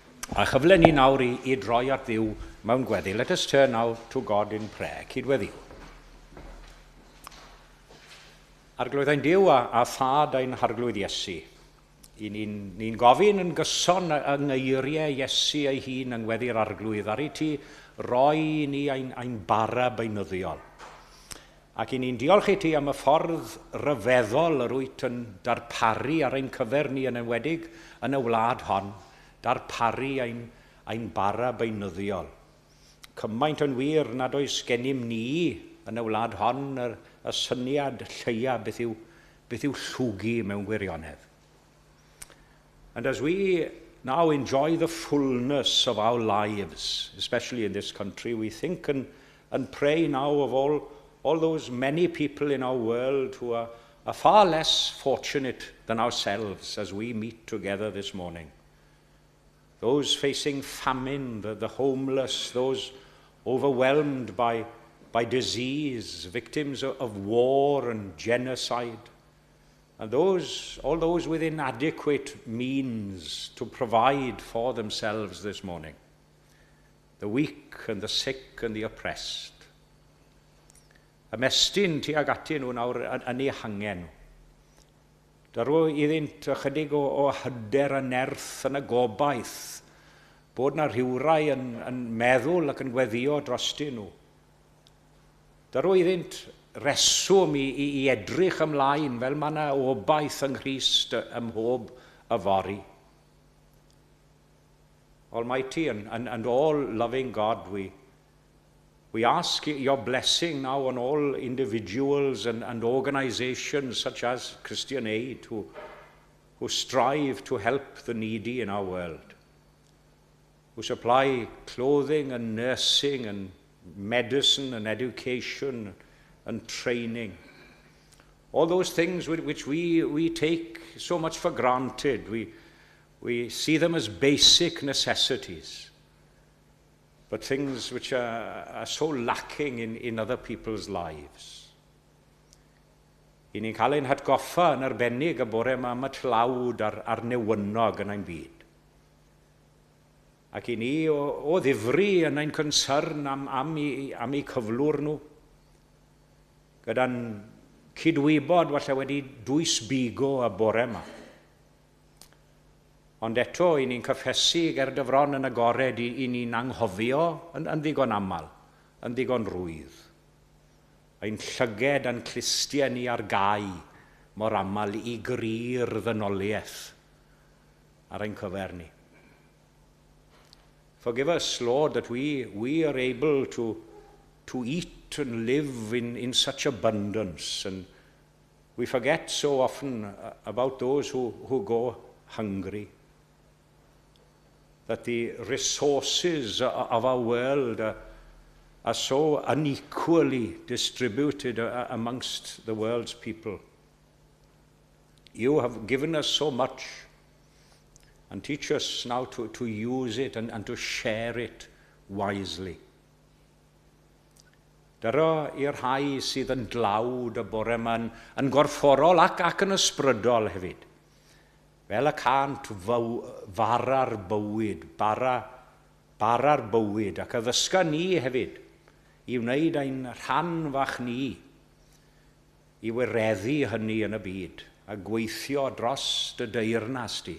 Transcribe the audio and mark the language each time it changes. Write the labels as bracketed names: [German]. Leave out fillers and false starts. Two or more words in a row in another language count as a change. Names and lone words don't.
[Welsh] A chyfle ni nawr i droi at Dduw mewn gweddi. [English] Let us turn now to God in prayer. [Welsh] Cydweddiw. Arglwydd ein Duw a thad ein harglwydd Iesu. Ni'n gofyn yn gyson yng ngeiriau Iesu ei hun yng ngweddi'r arglwydd. Ar ei ti roi ni ein bara beunyddiol. Ac ni'n diolch i ti am y ffordd ryfeddol yr wyt yn darparu ar ein cyfer ni yn enwedig yn y wlad hon, darparu ein bara beunyddiol. Cymaint yn wir nad oes gennym ni yn y wlad hon y syniad lleia beth yw llwgu mewn gwirionedd. [English] And as we now enjoy the fullness of our lives, especially in this country, we think and pray now of all those many people in our world who are far less fortunate than ourselves as we meet together this morning. Those facing famine, the homeless, those overwhelmed by disease, victims of war and genocide, and all those with inadequate means to provide for themselves this morning, the weak and the sick and the oppressed. [Welsh] Ymestyn tuag ati nhw nawr yn eu hangen nhw. Darw iddynt ychydig o hyder a nerth yn y gobaith bod na rhywrai yn meddwl ac yn gweddio drosti nhw. Darw iddynt reswm i edrych ymlaen fel mae yna obaith yng Nghrist ym mhob yfori. [English] Almighty and all-loving God, we ask your blessing now on all individuals and organizations such as Christian Aid who strive to help the needy in our world, who supply clothing and nursing and medicine and education and training. All those things which we take so much for granted. We see them as basic necessities, but things which are so lacking in other people's lives. [Welsh] I ni'n cael ein hatgoffa yn arbennig y bore yma am y tlawd ar newynog yn ein byd. Ac i ni o ddifri yn ein concern am eu cyflwr nhw, gyda'n cydwybod falle wedi dwysbigo y bore yma. Ond eto, i ni'n cyffesu ger dyfron yn agored i ni'n anghofio yn ddigon aml, yn ddigon rwydd. Ein llyged a'n clustia ni ar gau mor aml i gry'r ddynoliaeth ar ein cyfer ni. [English] Forgive us, Lord, that we are able to eat and live in such abundance, and we forget so often about those who go hungry. That the resources of our world are so unequally distributed amongst the world's people. You have given us so much, and teach us now to use it and to share it wisely. [Welsh] Dyro i'r rhai sydd yn dlawd y bore yma yn gorfforol ac yn ysbrydol hefyd. Fel y cant fara'r bywyd, bara'r bywyd, ac addysga ni hefyd i wneud ein rhan fach ni i wireddu hynny yn y byd a gweithio dros dy deyrnas di.